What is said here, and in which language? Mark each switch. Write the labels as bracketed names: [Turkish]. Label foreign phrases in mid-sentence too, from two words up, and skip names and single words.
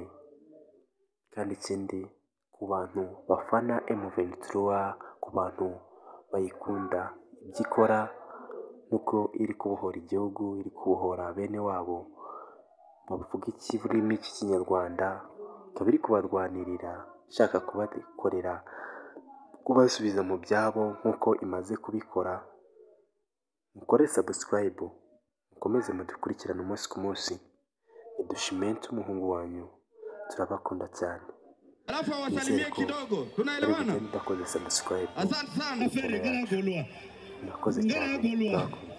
[Kinyarwanda] Kandi ikindi ku bantu bafana M23, ku bantu bayikunda ibyo ikora, nuko iri kubohora igihugu, iri kubohora bene wabo bavuga ikirimi cy'ikinyarwanda, ikaba iri kubarwanirira, ishaka kubakorera, kubasubiza mu byabo nk'uko imaze kubikora. Mukore subscribe, mukomeze mudukurikirane umunsi ku munsi. Dushimento umuhungu wanyu, turabakunda cyane. [Swahili] Alafu awasalimie kidogo. Tunaelewana? [Kinyarwanda] Ndakoze subscribe. [Swahili] Asante sana. [Kinyarwanda] Murakoze cyane.